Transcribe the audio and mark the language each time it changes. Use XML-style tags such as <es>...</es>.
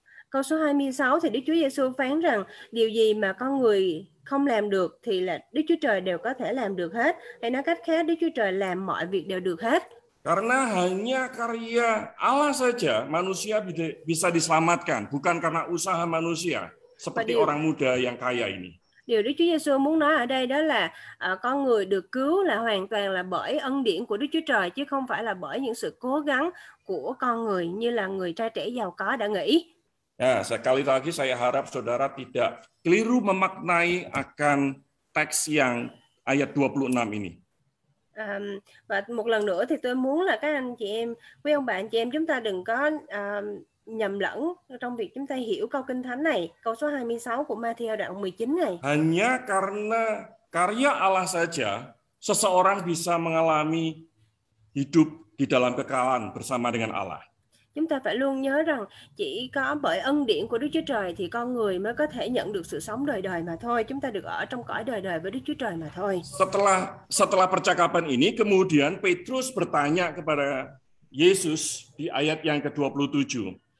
<vi>Câu số 26 thì Đức Chúa Giêsu phán rằng điều gì mà con người không làm được thì là Đức Chúa Trời đều có thể làm được hết. Hay nói cách khác, Đức Chúa Trời làm mọi việc đều được hết.</vi> <id>Karena hanya karya Allah saja manusia bisa diselamatkan, bukan karena usaha manusia, seperti orang muda yang kaya ini.</id> <vi>Điều Đức Chúa Giêsu muốn nói ở đây đó là con người được cứu là hoàn toàn là bởi ân điển của Đức Chúa Trời, chứ không phải là bởi những sự cố gắng của con người như là người trai trẻ giàu có đã nghĩ.</vi> <id>Ya, sekali lagi saya harap saudara tidak keliru memaknai akan teks yang ayat 26 ini.</id> <vi>Và một lần nữa thì tôi muốn là các anh chị em, quý ông bà anh chị em, chúng ta đừng có nhầm lẫn trong việc chúng ta hiểu câu Kinh Thánh này, câu số 26 của Ma-thi-ơ đoạn 19 này.</vi> <id>Hanya karena karya Allah saja seseorang bisa mengalami hidup di dalam kekekalan bersama dengan Allah.</id> <vi>Chúng ta phải luôn nhớ rằng chỉ có bởi ân điển của Đức Chúa Trời thì con người mới có thể nhận được sự sống đời đời mà thôi. Chúng ta được ở trong cõi đời đời với Đức Chúa Trời mà thôi.</vi> <id>Setelah percakapan ini, kemudian Petrus bertanya kepada Yesus di ayat yang ke-27.</id>